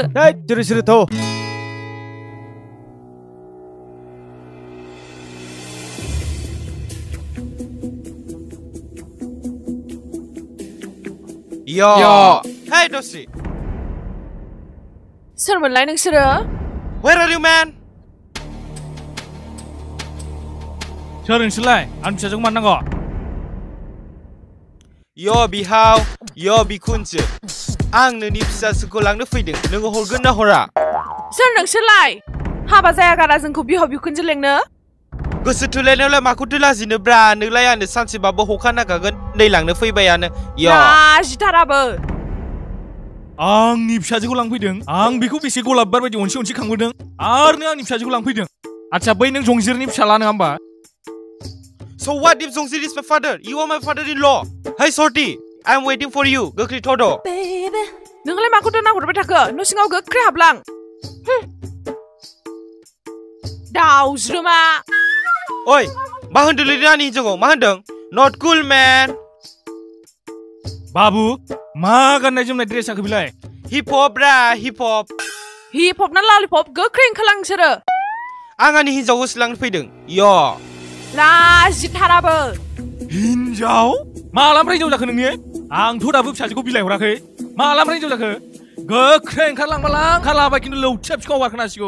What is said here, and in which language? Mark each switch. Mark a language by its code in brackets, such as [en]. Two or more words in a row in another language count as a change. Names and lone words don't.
[brx] हैद सिरि थ' [en] Hey Dosri [brx] सोरमोनलाय नोंसोरो [en] Where are you man [brx] सोर नोंसोरलाय आं फिसाजोखौ मानो नांगौ Yo बिहाव Yo बिखुनजो आं नोंनि फिसाजोखौ लांनो फैदों नोङो हरगोन ना हरा सोर नोंसोरलाय हाबा जाया गारा जोंखौ बिहाव बिखुनजो लेंनो गोसो थोलायनायावलाय माखौथो लाजिनोब्रा नोंलाय आंनो सानसेबाबो हखा नागागोन नै लांनो फैबायानो लाजिथाराबो आंनि फिसाजोखौ लांफैदों आं बेखौ बेसे गलाब बार बायदि अनसे खांबोदों आरो नों आंनि फिसाजोखौ लांफैदों आच्छा बै नों जंजिरनि फिसाला नङा होमबा [en] So what if Zongzir is my father? You are my father-in-law. Hey Sorty, I'm waiting for you. [brx] गोख्रै थ'द' नोंलाय माखौथ' नाहरबाय थाखो न' सिङाव गोख्रै हाबलां दाउज्रोमा ओइ मा होनदोंलै आंनि हिनजावखौ मा होनदों [en] not cool man [brx] बाबु मा गाननाय जोमनाय ड्रेस आखो बिलाय [en] hip hop [brx] ब्रा [en] hip hop hip hop [brx] ना ललिपप गोख्रै ओंखारलां नोंसोरो आं आंनि हिनजावखौ सोलांनो फैदों यो लाजिथाराबो हिनजाव मालानिफ्राय हिनजाव जाखो नोंनि आंथ' दाबो फिसाजोखौ बिलाइ हराखै मालानिफ्राय हिनजाव जाखो गोख्रै ओंखारलांबालां ओंखारलाबाय खिन्थु लौथिया बिखाव बारखोनांसिगौ